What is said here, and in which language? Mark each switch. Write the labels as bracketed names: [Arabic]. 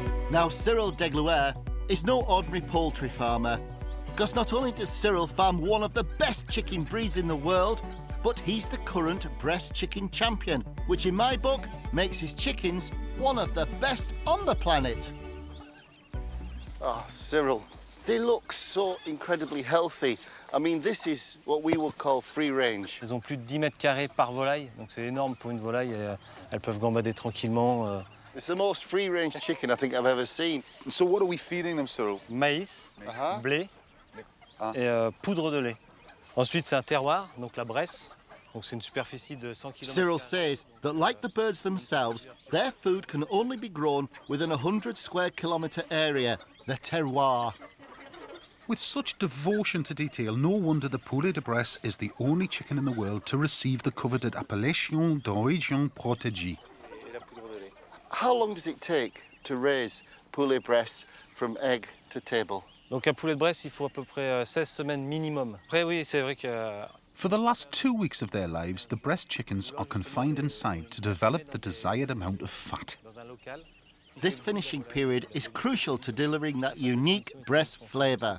[English] Now, Cyril Degluer is no ordinary poultry farmer, because not only does Cyril farm one of the best chicken breeds in the world, but he's the current Bresse chicken champion, which in my book makes his chickens one of the best on the planet. Oh, Cyril, they look so incredibly healthy. I mean, this is what we would call free range. [French] Elles ont plus de 10 mètres carrés par volaille, donc c'est énorme pour une volaille. Elles peuvent gambader tranquillement. [English] It's the most free-range chicken I think I've ever seen. So what are we feeding them, Cyril? [French] Maïs, blé et poudre de lait. Ensuite, c'est un terroir, donc la Bresse. Donc c'est une superficie de 100 km. [English] Cyril says that, like the birds themselves, their food can only be grown within a 100 square kilometre area, the terroir. With such devotion to detail, no wonder the poulet de Bresse is the only chicken in the world to receive the coveted appellation d'origine protégée. How long does it take to raise poulet Bresse from egg to table? [French] Donc un poulet de Bresse, il faut à peu près 16 semaines minimum. Après oui, c'est vrai que [English] For the last 2 weeks of their lives, the Bresse chickens are confined inside to develop the desired amount of fat. [French] dans un local, [English] This finishing period is crucial to delivering that unique Bresse flavour.